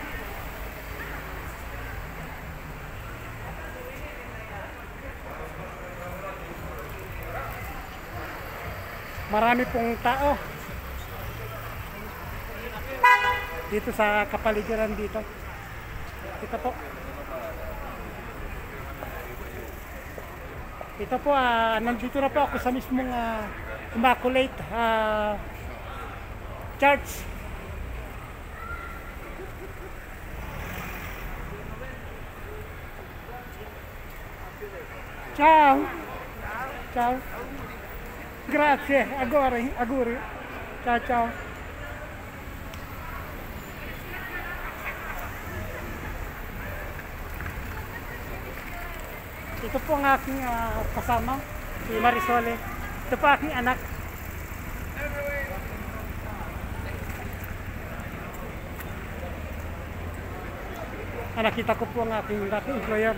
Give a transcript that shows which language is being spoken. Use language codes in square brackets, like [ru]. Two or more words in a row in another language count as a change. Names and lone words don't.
[tl] Marami pong tao dito sa kapaligiran dito. Ito po. Ito po, nandito na po ako sa mismong Immaculate Church. [it] Ciao. Ciao. Grazie. Auguri. Ciao, ciao. [tl] Ito po ang aking kasama, si Marisole. Ito po aking anak. Nakita ko po ang aking dating employer.